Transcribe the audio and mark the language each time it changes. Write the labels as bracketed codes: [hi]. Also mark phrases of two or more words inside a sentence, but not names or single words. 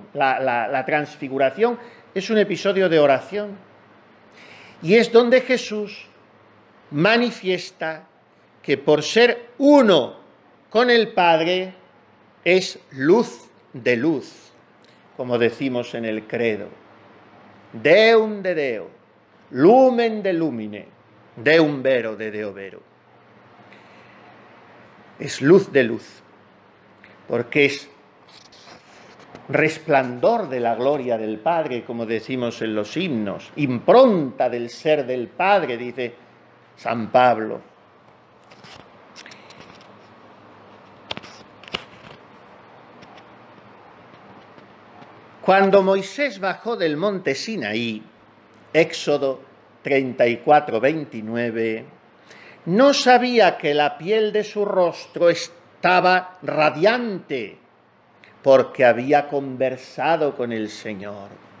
[es] La transfiguración es un episodio de oración. Y es donde Jesús manifiesta que por ser uno con el Padre es luz de luz, como decimos en el credo. [la] Deum de Deo, lumen de lumine, deum vero de Deo vero. [es] Es luz de luz, porque es resplandor de la gloria del Padre, como decimos en los himnos, impronta del ser del Padre, dice San Pablo. Cuando Moisés bajó del monte Sinaí, Éxodo 34, 29, no sabía que la piel de su rostro estaba radiante, porque había conversado con el Señor.